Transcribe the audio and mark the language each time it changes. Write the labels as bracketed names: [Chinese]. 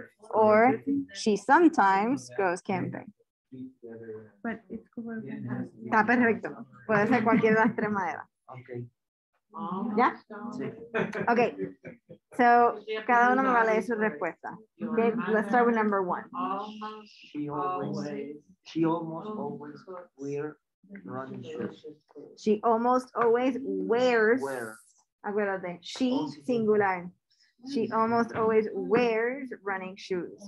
[English] Or she sometimes goes camping. But it's covered. [Spanish] Está perfecto. Puede ser cualquiera de las tres maneras. [English] Okay. [Spanish] ¿Ya? Ok. So, cada uno me va a leer su respuesta. [English] Okay, let's start with number one. She almost always wear running shoes. She almost always wears. Wear. [Spanish] Acuérdate, she singular. [English] She almost always wears running shoes.